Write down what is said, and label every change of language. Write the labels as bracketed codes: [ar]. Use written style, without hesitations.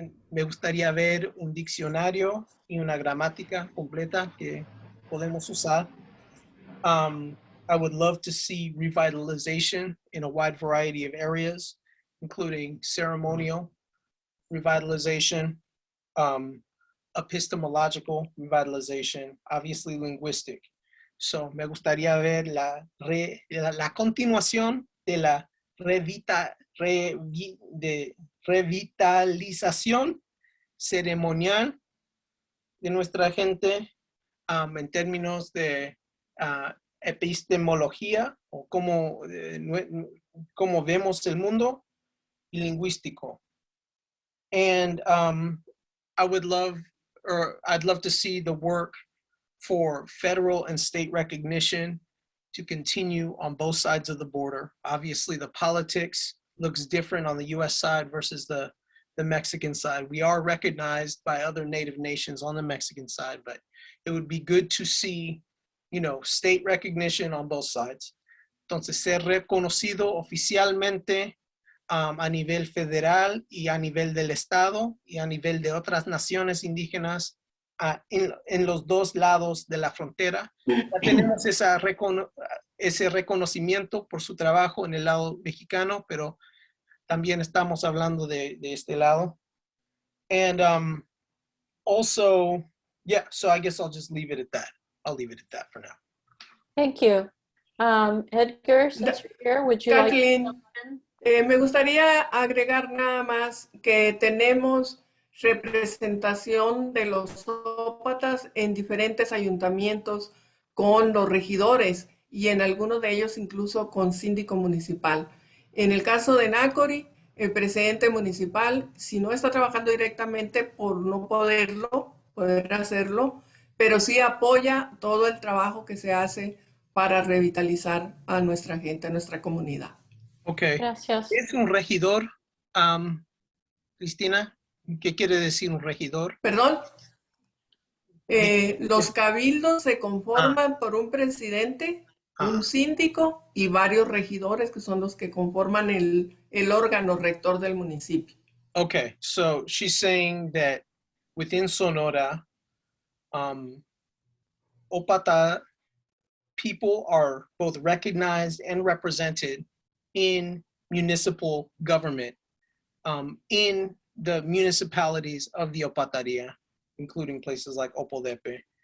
[es] Me gustaría ver un diccionario y una gramática completa que podemos usar. [en] I would love to see revitalization in a wide variety of areas, including ceremonial revitalization, epistemological revitalization, obviously linguistic. [es] So me gustaría ver la continuación de la revitalización ceremonial de nuestra gente en términos de epistemología o cómo vemos el mundo y lingüístico. [en] And I'd love to see the work for federal and state recognition to continue on both sides of the border. Obviously, the politics looks different on the US side versus the Mexican side. We are recognized by other native nations on the Mexican side, but it would be good to see, you know, state recognition on both sides. [es] Entonces, ser reconocido oficialmente a nivel federal y a nivel del Estado y a nivel de otras naciones indígenas en los dos lados de la frontera. Ya tenemos ese reconocimiento por su trabajo en el lado mexicano, pero también estamos hablando de este lado. [en] And also, yeah, so I guess I'll just leave it at that. I'll leave it at that for now. Thank you. Edgar, since you're here, would you like to Kathleen, jump in? [es] me gustaría agregar nada más que tenemos representación de los ópatas en diferentes ayuntamientos con los regidores y en algunos de ellos incluso con síndico municipal. En el caso de Nácori, el presidente municipal, si no está trabajando directamente por no poder hacerlo, pero sí apoya todo el trabajo que se hace para revitalizar a nuestra gente, a nuestra comunidad. [en] Okay. [es] Gracias. ¿Es un regidor, Cristina? ¿Qué quiere decir un regidor? Perdón. Los cabildos se conforman por un presidente, un síndico y varios regidores que son los que conforman el órgano rector del municipio. [en] Okay, so she's saying that within Sonora, Ópata people are both recognized and represented in municipal government, in the municipalities of the Ópataria, including places like Opodepe.